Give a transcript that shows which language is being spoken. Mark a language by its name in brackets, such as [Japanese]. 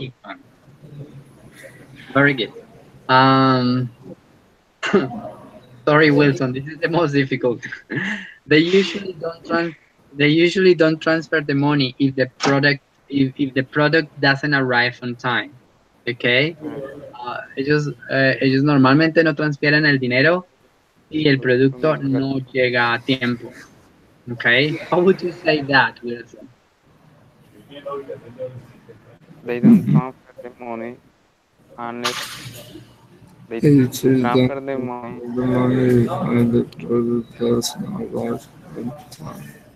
[English] heat on. Very good. Um, sorry, Wilson. This is the most difficult. they usually don't trans. They usually don't transfer the money if the product doesn't arrive on time. Okay. [Spanish] Ellos normalmente no transfieren el dinero si el producto no llega a tiempo. [English] Okay. How would you say that, Wilson? They don't transfer the money unless they It is done transfer the money. the money and the product doesn't arrive on time.